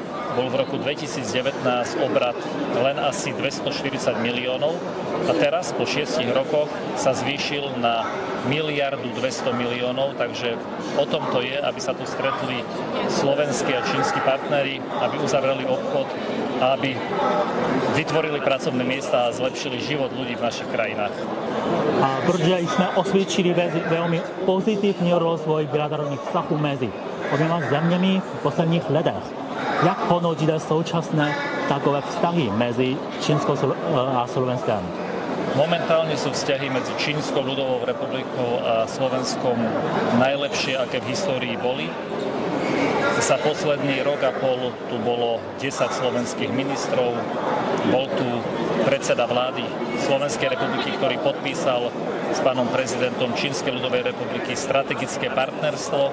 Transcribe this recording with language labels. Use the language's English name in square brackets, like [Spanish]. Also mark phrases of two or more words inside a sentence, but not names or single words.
[Slovak] Bol v roku 2019 obrat len asi 240 miliónov a teraz po 6 rokoch sa zvýšil na 1 200 miliónov, takže o tom to je, aby sa tu stretli slovenskí a čínsky partneri, aby uzavreli obchod a aby vytvorili pracovné miesta a zlepšili život ľudí v našich krajinách. [Czech] A protože jsme osvědčili velmi pozitivní rozvoj bilaterálních vztahů mezi oběma zeměmi v posledních letech. Jak hodnotíte současné takové vztahy mezi Čínskou a Slovenskem? [Slovak] Momentálne sú vzťahy medzi Čínskou ľudovou republikou a Slovenskom najlepšie, aké v histórii boli. Za posledný rok a pol tu bolo 10 slovenských ministrov, bol tu predseda vlády Slovenskej republiky, ktorý podpísal s pánom prezidentom Čínskej ľudovej republiky strategické partnerstvo.